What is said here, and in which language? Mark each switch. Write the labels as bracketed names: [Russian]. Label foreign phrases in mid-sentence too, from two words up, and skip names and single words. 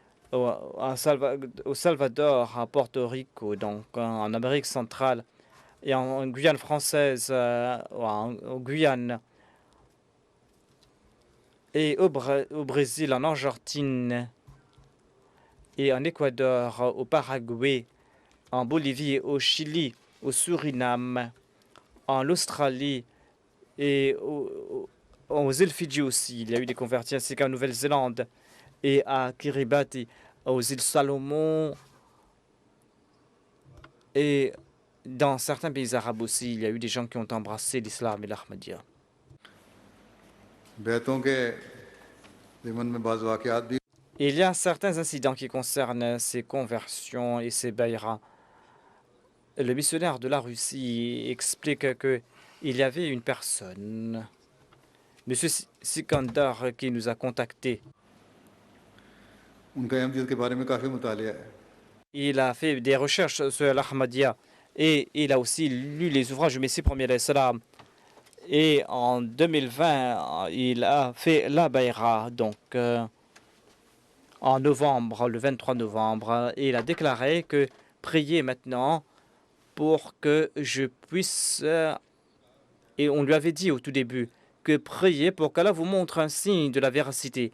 [French] au Salvador, à Porto Rico, donc en Amérique centrale, et en Guyane française, en Guyane, et au Brésil, en Argentine, et en Équateur, au Paraguay, en Bolivie, au Chili, au Suriname, en Australie et aux îles Fidji aussi. Il y a eu des convertis ainsi qu'en Nouvelle-Zélande et à Kiribati, aux îles Salomon et dans certains pays arabes aussi. Il y a eu des gens qui ont embrassé l'islam et l'Ahmadiyya. [Hindi] बैतों के ज़िमन में बाज़ वाक़यात भी [French] Il y a certains incidents qui concernent ces conversions et ces bayras. Le missionnaire de la Russie explique que il y avait une personne, M. Sikandar, qui nous a contactés. [Hindi] उनका अहमदियत के बारे में काफ़ी मुतालिया है। [French] Il a fait des recherches sur l'Ahmadiyya et il a aussi lu les ouvrages du Messie premier [Arabic] عليه السلام. [French] Et en 2020, il a fait la Bayra, donc en novembre, le 23 novembre, et il a déclaré que priez maintenant pour que je puisse, et on lui avait dit au tout début, que priez pour qu'Allah vous montre un signe de la véracité.